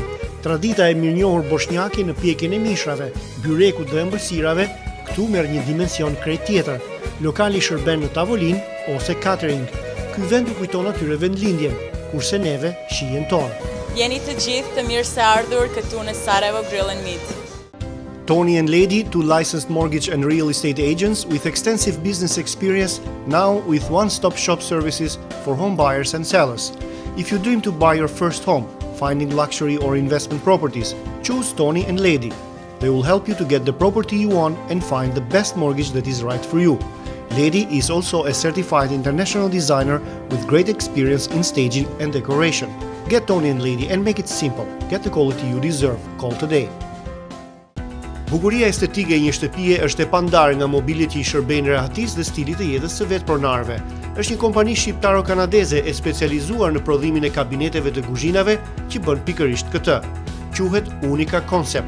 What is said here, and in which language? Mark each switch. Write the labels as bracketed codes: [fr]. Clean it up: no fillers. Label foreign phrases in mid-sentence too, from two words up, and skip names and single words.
[sq] Tradita e mirënjohur boshnjake në pjekjen e mishrave, byreku dhe ëmbëlsirave, këtu merr një dimension krejt tjetër. Lokali shërben në tavolinë ose catering. Ky vend u kujton atyre vendlindjen, kurse neve shijen tonë. Jeni të gjithë të mirë se ardhur këtu në Sarajevo Grill and Meat. [en] Tony and Lady, two licensed mortgage and real estate agents with extensive business experience, now with one-stop shop services for home buyers and sellers. If you dream to buy your first home, finding luxury or investment properties, choose Tony and Lady. They will help you to get the property you want and find the best mortgage that is right for you. Lady is also a certified international designer with great experience in staging and decoration. Get Tony and Lady and make it simple. Get the quality you deserve. Call today. [sq] Bukuria estetike e një shtëpie është e pandarë nga mobiljet që i shërbejnë rehatisë dhe stilit të jetës së vetë pronarëve. Është një kompani shqiptaro-kanadeze e specializuar në prodhimin e kabineteve të kuzhinave që bën pikërisht këtë. Quhet Unika Concept.